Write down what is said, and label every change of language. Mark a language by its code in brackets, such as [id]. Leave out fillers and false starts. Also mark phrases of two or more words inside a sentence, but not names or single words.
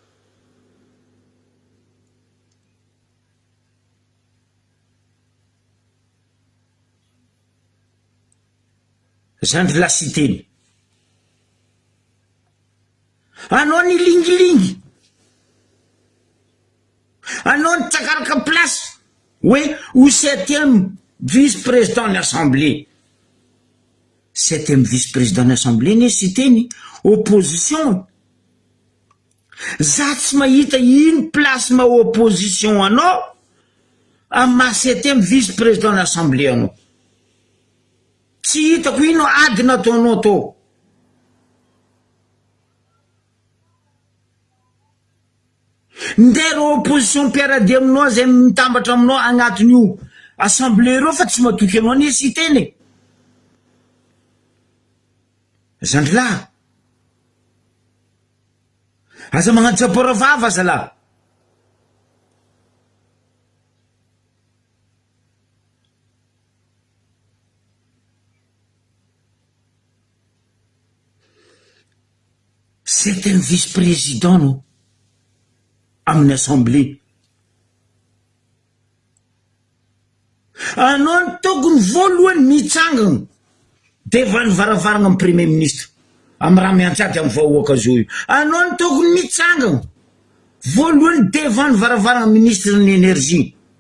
[mg] Zandry lasiteny. Anao ny lingilingy. Anao ny tsakaraka place. [fr] Oui, ou 7e vice-président de l'Assemblée. 7e vice-président de l'Assemblée [mg] ne siteny opposition. Za tsy mahita ino place ma opposition anao ama [fr] 7e vice-président de l'Assemblée [mg] anao. tsy hitako ino ady nataonao tô. Ndero opposition mpiarady aminao zay mitambatra aminao agnatin'io assemblée reo fa tsy matoky anao nisy teny. Zandrilahy, aza magnano tsapora vava zalahy. [fr] C'est un vice-président [mg] no amin'ny [fr] assemblée. [mg] Anao ny tokony voalohany mitsangana devant ny varavarana amin'ny [fr] premier ministre [mg] amin'ny raha miantsady amin'ny vahoaka zao io. Anao ny tokony mitsangana voalohany devant ny varavarana ministre ny énergie.